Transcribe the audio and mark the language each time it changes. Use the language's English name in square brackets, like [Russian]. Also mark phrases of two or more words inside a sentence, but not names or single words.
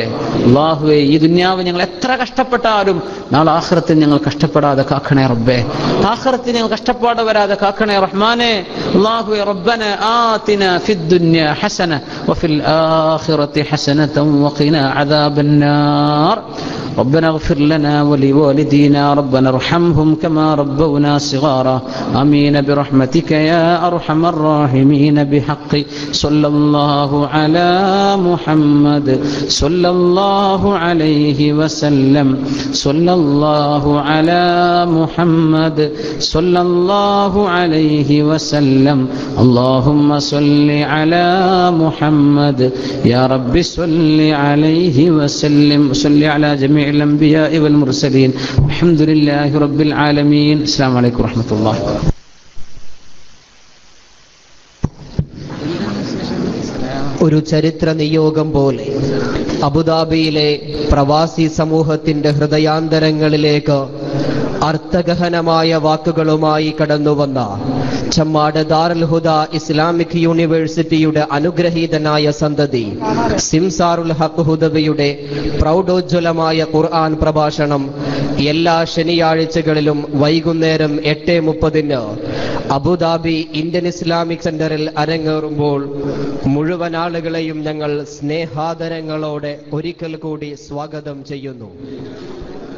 [Malayalam] അല്ലാഹുവേ, ഈ ദുനിയാവ് ഞങ്ങൾ എത്ര കഷ്ടപ്പെട്ടാലും നാളെ ആഖിറത്തിൽ ഞങ്ങൾ കഷ്ടപ്പെടാതെ കാക്കണേ റബ്ബേ. ആഖിറത്തിൽ ഞങ്ങൾ കഷ്ടപ്പാട് വരാതെ കാക്കണേ റഹ്മാനെ. അല്ലാഹുവേ, [Arabic] ربنا آتنا في الدنيا حسنة وفي الآخرة حسنة وقنا عذاب النار. ربنا اغفر لنا ولوالدينا ربنا ارحمهم كما ربونا صغارا آمين برحمتك يا أرحم الراحمين بحق صلى الله على محمد صلى الله عليه وسلم صلى الله على محمد صلى الله عليه وسلم اللهم صل على محمد يا رب صل عليه وسلم صل على جميع الأنبياء والمرسلين الحمد لله رب العالمين. السلام عليكم ورحمة الله. [Malayalam] ഒരു ചരിത്ര നിയോഗം പോലെ അബുദാബിയിലെ പ്രവാസി സമൂഹത്തിന്റെ ഹൃദയാന്തരങ്ങളിലേക്ക് അർത്ഥഗഹനമായ വാക്കുകളുമായി കടന്നുവന്ന ചമ്മാട് ദാറുൽ ഹുദ ഇസ്ലാമിക് യൂണിവേഴ്സിറ്റിയുടെ അനുഗ്രഹീതനായ സന്തതി സിംസാറുൽ ഹഖ് ഹുദവിയുടെ പ്രൗഢോജ്വലമായ ഖുർആൻ പ്രഭാഷണം എല്ലാ ശനിയാഴ്ചകളിലും വൈകുന്നേരം 8:30 അബുദാബി ഇന്ത്യൻ ഇസ്ലാമിക് സെന്ററിൽ അരങ്ങേറുമ്പോൾ മുഴുവൻ ആളുകളെയും ഞങ്ങൾ സ്നേഹാദരങ്ങളോടെ ഒരിക്കൽ കൂടി സ്വാഗതം ചെയ്യുന്നു.